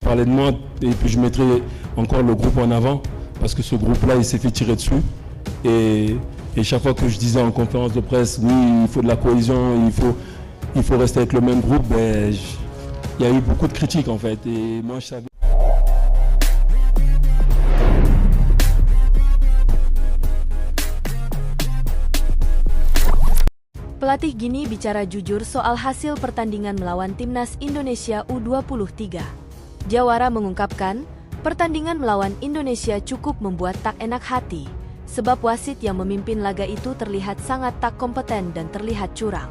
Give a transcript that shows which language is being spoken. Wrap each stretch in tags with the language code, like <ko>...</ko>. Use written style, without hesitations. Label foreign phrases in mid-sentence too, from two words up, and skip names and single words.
<fr>parler de moi et puis je mettrai encore le groupe en avant parce que ce groupe-là, il s'est fait tirer dessus. Et chaque fois que je disais en conférence de presse, oui, il faut de la cohésion, il faut rester avec le même groupe, ben, il y a eu beaucoup de critiques en fait. Et moi, je savais.</fr> <id>Pelatih Gini bicara jujur soal hasil pertandingan melawan timnas Indonesia U23. Jawara mengungkapkan, pertandingan melawan Indonesia cukup membuat tak enak hati, sebab wasit yang memimpin laga itu terlihat sangat tak kompeten dan terlihat curang.</id>